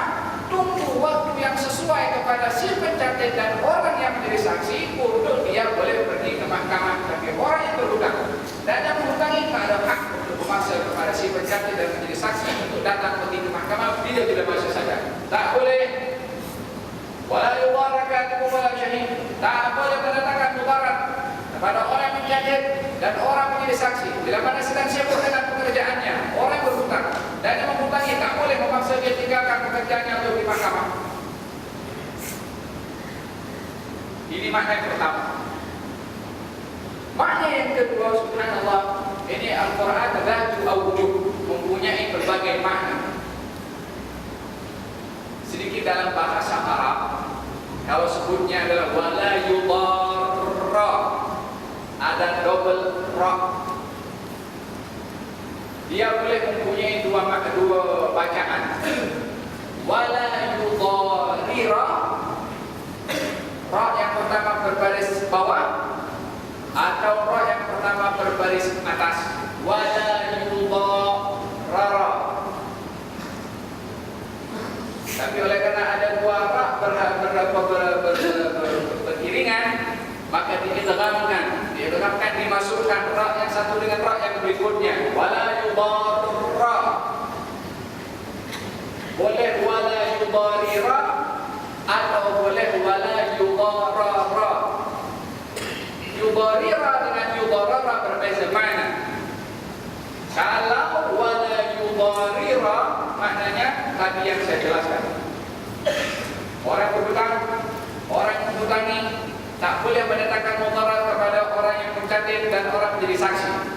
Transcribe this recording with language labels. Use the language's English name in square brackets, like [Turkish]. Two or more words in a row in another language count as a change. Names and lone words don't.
[Malay] Tunggu waktu yang sesuai kepada si pencatat dan orang yang menjadi saksi untuk dia boleh pergi ke mahkamah. Tapi orang yang berhutang dan yang menghutangi tak ada hak untuk memaksa kepada si pencatat dan menjadi saksi untuk datang pergi ke mahkamah. Dia tidak masuk saja. Tak boleh. [Arabic] ولا يضاركاتكم ولا شهيد. [Malay] Tak boleh mendatangkan mudarat kepada orang yang mencatat dan orang menjadi saksi. Bila mana sedang sibuk dengan pekerjaannya, orang berhutang dan yang menghutangi tak boleh memaksa dia tinggalkan pekerjaannya untuk di mahkamah. Ini makna yang pertama. Makna yang kedua, subhanallah, ini Al-Quran [Arabic] ذات أوجه, [Malay] mempunyai berbagai makna. Sedikit dalam bahasa Arab, kalau sebutnya adalah [Arabic] ولا يضار, [Malay] ada double ra. Dia boleh mempunyai dua bacaan. [Arabic] ولا يضارر, [Malay] ra yang pertama berbaris bawah atau ra yang pertama berbaris atas. [Arabic] ولا يضار. Tapi oleh karena ada dua ra beriringan, maka diidghamkan, dimasukkan ra yang satu dengan ra yang berikutnya. ولا يضار. Boleh ولا يضارر [Malay] atau boleh [Arabic] ولا يضارر. [Malay] Yudarira dengan yudarara berbeza makna. Kalau [Arabic] ولا يضارر [Malay] maknanya tadi yang saya jelaskan. Orang berhutang, orang yang menghutangi tak boleh mendatangkan mudarat kepada orang yang mencatat dan orang menjadi saksi.